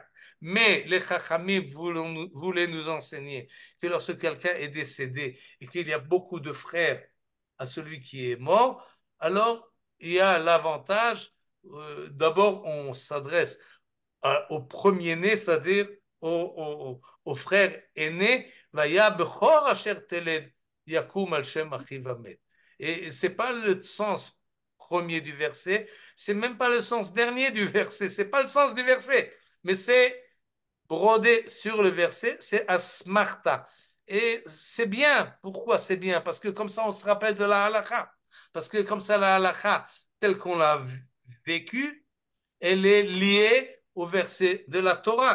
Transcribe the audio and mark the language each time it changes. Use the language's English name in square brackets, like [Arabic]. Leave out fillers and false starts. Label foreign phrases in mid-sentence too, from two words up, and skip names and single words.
[French] Mais les Chachamim voulaient nous enseigner que lorsque quelqu'un est décédé et qu'il y a beaucoup de frères à celui qui est mort, alors il y a l'avantage d'abord, on s'adresse au premier-né, c'est-à-dire au frère aîné, [Hebrew] והיה הבכור אשר תלד יקום על שם אחיו המת. [French] Et c'est pas le sens premier du verset, c'est même pas le sens dernier du verset, c'est pas le sens du verset, mais c'est brodé sur le verset, c'est asmarta. Et c'est bien. Pourquoi c'est bien? Parce que comme ça, on se rappelle de la halakha. Parce que comme ça, la halakha, telle qu'on l'a vécue, elle est liée au verset de la Torah.